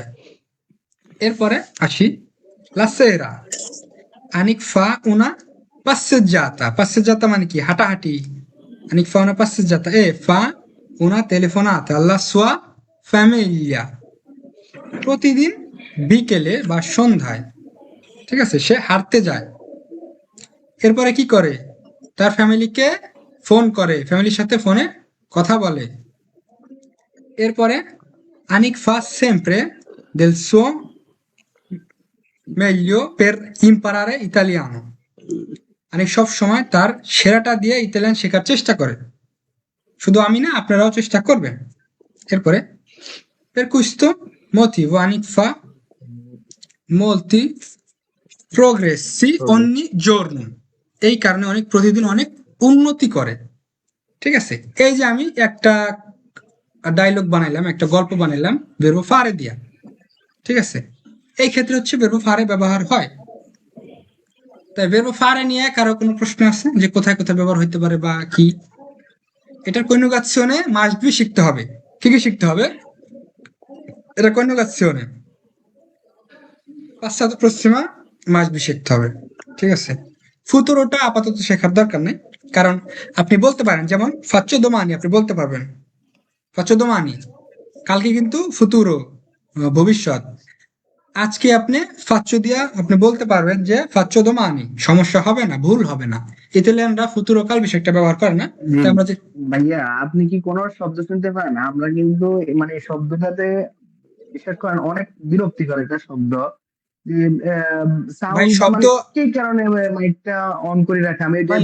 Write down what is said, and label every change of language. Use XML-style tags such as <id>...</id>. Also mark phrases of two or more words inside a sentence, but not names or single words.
<bn>এরপরে আসি</bn> <it>la sera Anik fa una passeggiata</it> <bn>মানে কি, হাঁটাহাঁটি।</bn> <it>Anik fa una passeggiata e fa una telefonata alla sua famiglia</it> <bn>প্রতিদিন বিকেলে বা সন্ধ্যায়। ঠিক আছে, সে হাঁটতে যায়। এরপরে কি করে, তার ফ্যামিলিকে ফোন করে, ফ্যামিলির সাথে ফোনে কথা বলে। এরপরে আনিক</bn> <it>fa sempre del suo meglio per imparare italiano</it> <bn>আনিক সব সময় তার সেরাটা দিয়ে ইতালিয়ান শেখার চেষ্টা করে। শুধু আমি না, আপনারাও চেষ্টা করবেন। এরপরে</bn> <it>per questo motivo Anik fa molti progressi ogni giorno</it> <bn>এই কারণে অনেক প্রতিদিন অনেক উন্নতি করে। ঠিক আছে, এই যে আমি একটা ডায়লগ বানাইলাম, একটা গল্প বানাইলাম</bn> <it>verbo fare</it> <bn>দিয়া। ঠিক আছে, এই ক্ষেত্রে হচ্ছে</bn> <it>verbo fare</it> <bn>ব্যবহার হয়। তাই</bn> <it>verbo fare</it> <bn>নিয়ে কারো কোনো প্রশ্ন আছে যে কোথায় কোথায় ব্যবহার হইতে পারে বা কি? এটার কন্যুগাzione</bn> <en>must be</en> <bn>শিখতে হবে। কি কি শিখতে হবে? এটা কন্যুগাzione</bn> <it>passato prossimo</it> <en>must be</en> <bn>শিখতে হবে। ঠিক আছে, ফুতুরোটা আপাতত শেখার দরকার নেই, কারণ আপনি বলতে পারেন, যেমন</bn> <it>faccio domani</it> <bn>আপনি বলতে পারবেন</bn> <it>faccio domani,</it> <bn>কালকে কিন্তু ফুতুরো ভবিষ্যৎ। আজকে আপনি faccio দিয়া আপনি বলতে পারবেন যে</bn> <it>faccio domani,</it> <bn>সমস্যা হবে না, ভুল হবে না। ইতালিয়ানরা ফুতুরো কাল বিষয়টা ব্যবহার করে না। তাই আমরা যে ভাইয়া, আপনি কি কোনো শব্দ শুনতে পান? আমরা কিন্তু মানে শব্দটাতে বিশেষ করে অনেক বিরক্তিকর একটা শব্দ। ভাই সাউন্ড শব্দ, মানে কি কারণে মাইকটা অন করে রাখে আমি এটাই</bn>